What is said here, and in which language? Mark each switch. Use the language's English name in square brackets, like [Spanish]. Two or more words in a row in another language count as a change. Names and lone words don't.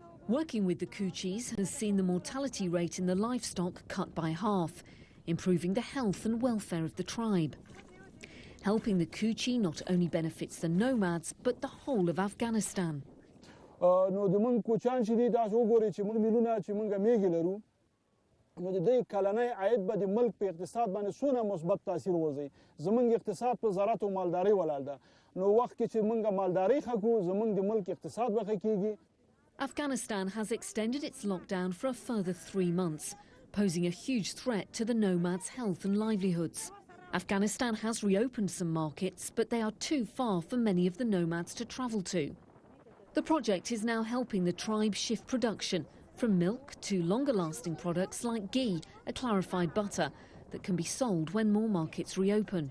[English] Working with the Kuchis has seen the mortality rate in the livestock cut by half, improving the health and welfare of the tribe. Helping the Kuchi not only benefits the nomads, but the whole of Afghanistan. [Pashto] نو د دې کلنۍ عاید به د ملک په اقتصاد باندې څونه مثبت تاثیر وځي زمونږ اقتصاد په زراعت او مالداري ولاړ ده نو وخت کې چې مونږ مالداري خکو زمونږ د ملک اقتصاد به کېږي. [English] Afghanistan has extended its lockdown for a further 3 months, posing a huge threat to the nomads' health and livelihoods. Afghanistan has reopened some markets, but they are too far for many of the nomads to travel to. The project is now helping the tribe shift production from milk to longer-lasting products like ghee, a clarified butter that can be sold when more markets reopen.